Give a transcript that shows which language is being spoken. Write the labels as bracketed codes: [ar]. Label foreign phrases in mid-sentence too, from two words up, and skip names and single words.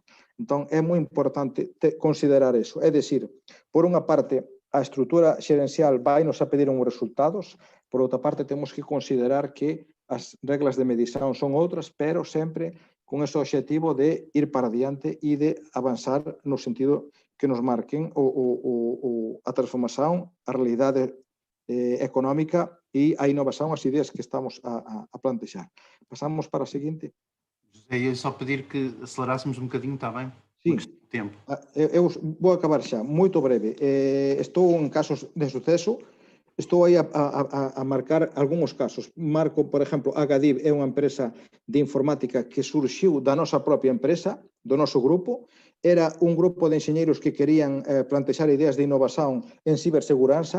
[gl] Entón, é moi importante considerar eso. É dicir, por unha parte, a estrutura xerencial vai nos a pedir uns resultados, por outra parte, temos que considerar que as reglas de medición son outras, pero sempre con ese objetivo de ir para adiante e de avanzar no sentido que nos marquen a transformación, a realidade económica e a innovación, as ideas que estamos a plantexar. Pasamos para a seguinte. [pt] José, ia só pedir que acelerássemos um bocadinho, está bem? Sim. Tempo. [gl] Eu vou acabar xa, moito breve. Estou en casos de suceso, estou aí a marcar algúns casos. Marco, por exemplo, a Gadib é unha empresa de informática que surxiu da nosa propia empresa, do noso grupo. Era un grupo de enxeñeiros que querían plantexar ideas de innovación en ciberseguranza.